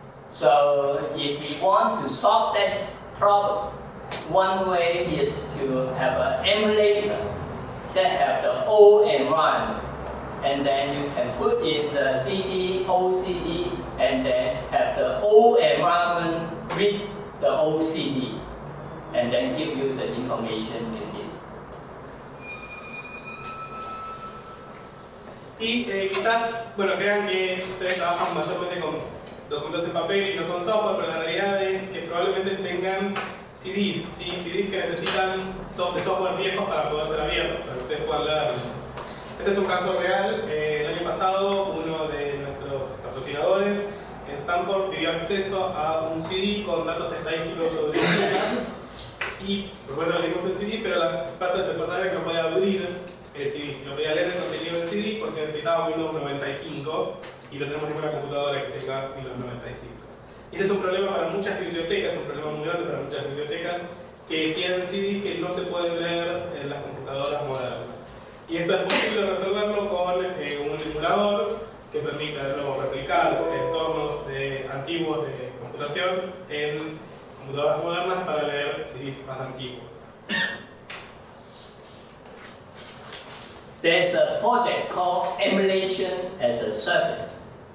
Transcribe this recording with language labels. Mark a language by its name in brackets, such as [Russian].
[English] So, if we want to solve that problem, one way is to have an emulator that have the old environment. And then you can put in the CD, old CD, and then have the old environment read the old CD, and then give you the information you need. [Spanish] Y quizás, bueno, crean que ustedes trabajan mayormente con documentos en papel y no con software, pero la realidad es que probablemente tengan CDs, ¿sí? CDs que necesitan de software viejos para poder ser abiertos, para que ustedes puedan leerlos. Este es un caso real. El año pasado, uno de nuestros patrocinadores, Stanford pidió acceso a un CD con datos estadísticos sobre el tema y por supuesto le dimos el CD, pero pasa es que no podía abrir el CD, si no podía leer el contenido del CD porque necesitaba Windows 95 y no tenemos ninguna computadora que tenga Windows 95. Y ese es un problema para muchas bibliotecas, es un problema muy grande para muchas bibliotecas que tienen CD que no se pueden leer en las computadoras modernas. Y esto es posible resolverlo con un emulador que permita de nuevo replicar entornos antiguos de computación en computadoras modernas para leer CDs más antiguos. [English] There's a project called Emulation as a Service.